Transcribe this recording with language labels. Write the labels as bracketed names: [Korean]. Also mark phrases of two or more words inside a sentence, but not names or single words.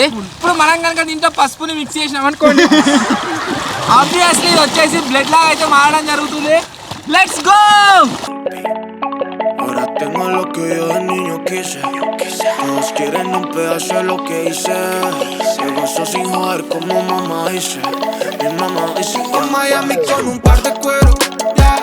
[Telugu] ఇప్పుడు మనం కనుక దీంట్లో పసుపుని మిక్స్ చేసినాం అనుకోండి, ఆబ్వియస్లీ వచ్చేసి బ్లడ్ లాగా అయితే మారడం జరుగుతుంది. [English] Let's go. [Spanish] Ahora tengo lo que yo de niño quise. Todos quieren un pedazo de lo que hice. Se gozo sin joder como mamá dice. Mi mamá dice. En Miami con un par de cuero.